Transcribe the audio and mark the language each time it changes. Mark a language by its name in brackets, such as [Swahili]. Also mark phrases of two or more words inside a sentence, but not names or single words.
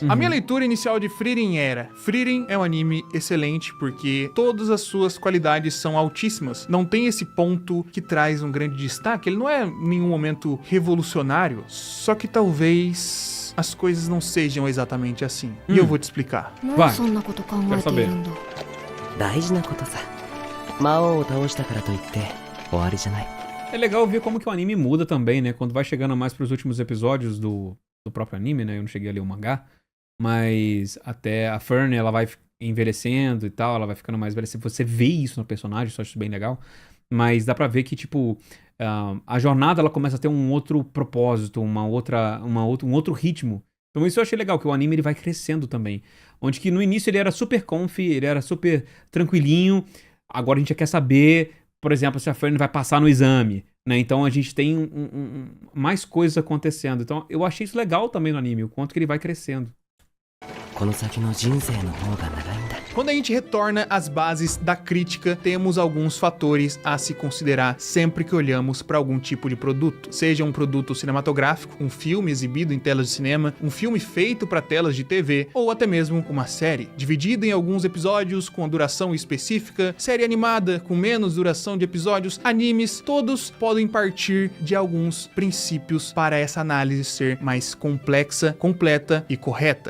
[Portuguese] A minha leitura inicial de Frieren era: Frieren é um anime excelente porque todas as suas qualidades são altíssimas. Não tem esse ponto que traz um grande destaque. Ele não é em nenhum momento revolucionário, só que talvez as coisas não sejam exatamente assim. E eu vou te explicar. Vai. Quero saber. [Japanese] 大事なことさ。魔王を倒したからといって終わりじゃない。 [Portuguese] É legal ver como que o anime muda também, né? Quando vai chegando mais pros últimos episódios do próprio anime, né? Eu não cheguei a ler o mangá. Mas até a Fern, ela vai envelhecendo e tal. Ela vai ficando mais velha. Você vê isso no personagem, isso eu acho bem legal. Mas dá pra ver que, tipo... a jornada ela começa a ter um outro propósito, um outro ritmo. Então isso eu achei legal, que o anime ele vai crescendo também. Onde que no início ele era super comfy, ele era super tranquilinho. Agora a gente já quer saber, por exemplo, se a Fern vai passar no exame, né? Então a gente tem mais coisas acontecendo. Então eu achei isso legal também no anime, o quanto que ele vai crescendo. [Japanese] この先の人生の方が長いんだ。 [Portuguese] Quando a gente retorna às bases da crítica, temos alguns fatores a se considerar sempre que olhamos para algum tipo de produto. Seja um produto cinematográfico, um filme exibido em telas de cinema, um filme feito para telas de TV, ou até mesmo uma série, dividida em alguns episódios com a duração específica, série animada com menos duração de episódios, animes, todos podem partir de alguns princípios para essa análise ser mais complexa, completa e correta.